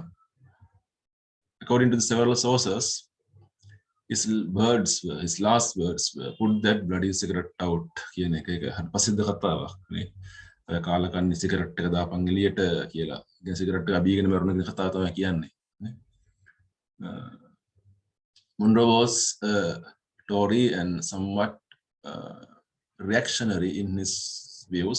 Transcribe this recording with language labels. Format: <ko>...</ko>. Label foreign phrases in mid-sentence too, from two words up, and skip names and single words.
<en>According to the several sources, his last words were, "Put that bloody cigarette out."</en> <si>කියන එක ප්‍රසිද්ධ කතාවක් නේ. ඔය කාලකන්ණි සිගරට් එක දාපන් එළියට කියලා. ඉතින් සිගරට් එක අබීගෙන මරන කියන කතාව තමයි කියන්නේ නේ.</si> <en>Munro was a Tory and somewhat reactionary in his views.</en>